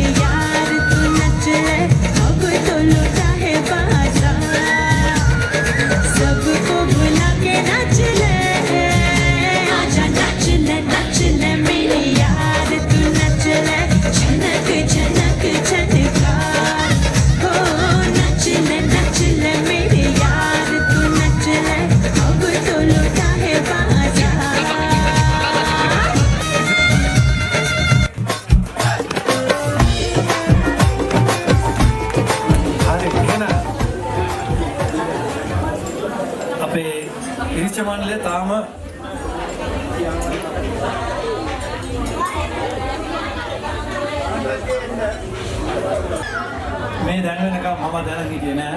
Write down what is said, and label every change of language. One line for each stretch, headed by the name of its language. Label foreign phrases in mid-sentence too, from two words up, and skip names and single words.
Hindi: यार तू नच ले अब तो लुटा है बाजार सबको बुला के नच ले आजा नच ले मेरे यार तू नच ले झनक झनक झनका हो नच ले मेरे यार तू नच ले अब तो लुटा है बाजार
Sinhala: හරි එහෙනම් අපේ ඉරිච්ච මණ්ඩලය තාම මේ දැන් වෙනකම් මම දැනන් හිටියේ නෑ.